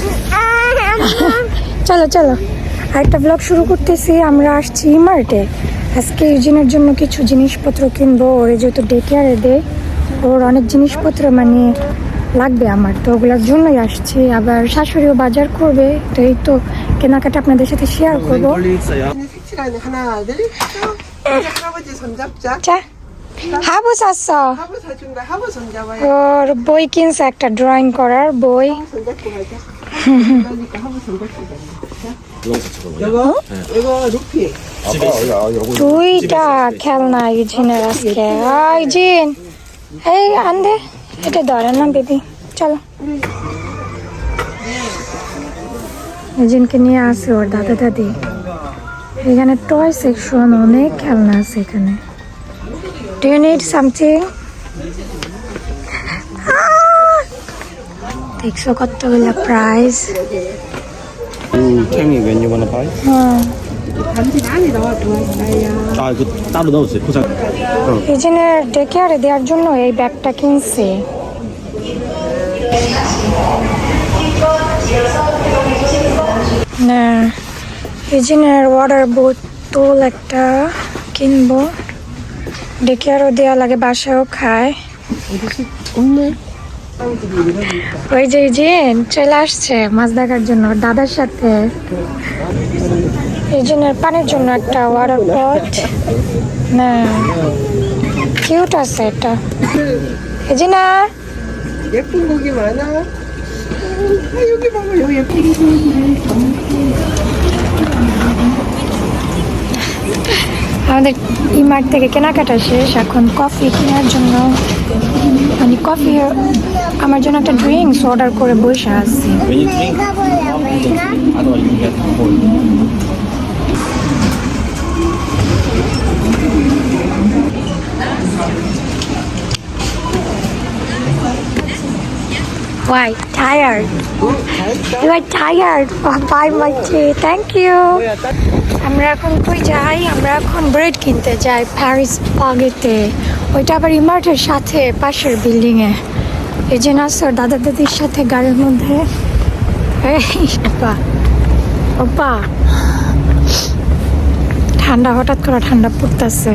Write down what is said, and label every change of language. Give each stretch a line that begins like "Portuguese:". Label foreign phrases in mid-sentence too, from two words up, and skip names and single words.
Bangla: চলো চলো আরেকটা ব্লগ শুরু করতেছি। আমরা আসছি মার্টে আজকে ইউজিনের জন্য কিছু জিনিসপত্র কিনবো। ওর যেহেতু
English: day care
Bangla: দেয়, ওর অনেক জিনিসপত্র লাগবে আমার, তো ওগুলোর জন্যই আসছি। আবার শাশুড়িও বাজার করবে, তো এই তো কেনাকাটা আপনাদের সাথে শেয়ার করবো।
Korean: 시간에 하나 드릴게요. 할아버지 손잡자. 자, হাবু 샀어। 하부 사준 거 하부 손잡아요.
Bangla: ওর বই কিনছে, একটা ড্রয়িং করার বই।
Korean: 하부 손잡고 가자. 그러니까 하부 손잡고 가자. 이거 루피.
Bangla: দুইটা খেলনা ইউজিনের আজকে। ইউজিন, এই আনদে, এটা ধরে না বেবি। চলো, ইউজিনকে নিয়ে আসে ওর দাদা দাদি। এখানে
English: toy section,
Bangla: অনেক খেলনা আছে এখানে।
English: do you need something?
Bangla: দেখছো কতগুলো প্রাইস।
English: Tell me when you wanna buy.
Korean: 단지 안에 나와 좋아했어요. 아, 이거 따로 넣었어요. 포장.
Bangla: ইউজিনের
English: day care
Bangla: দেওয়ার জন্য এই ব্যাগটা কিনছি। না, ইউজিনের
English: water bottle
Bangla: একটা কিনবো।
English: day care
Bangla: দেওয়া লাগে, বাসায়ও খায়। ওই যে ইউজিন চলে আসছে মাছ দেখার জন্য দাদার সাথে। ইউজিনের পানির জন্য একটা
English: water pot.
Bangla: না, কিউট আছে এটা। ইউজিনা,
Korean: 예쁜 고기 많아. 여기 봐봐, 여기 예쁜 고기.
Bangla: আমাদের ইমার্ট থেকে কেনাকাটা শেষ। এখন কফি কেনার জন্য, কফি আমার জন্য একটা
English: drinks order
Bangla: করে বসে আছি।
English: When you drink, otherwise you get cold. Why? Tired? You are tired? Oh, bye my tea. Thank you.
Bangla: আমরা এখন কই যাই? আমরা এখন ব্রেড কিনতে যাই প্যারিস বাগেতে। ওইটা আবার ইমার্টের সাথে পাশের বিল্ডিংয়ে। এই যে নাসর দাদা দাদির সাথে গাড়ির মধ্যে। ওপা ঠান্ডা, হঠাৎ করে ঠান্ডা পড়তেছে।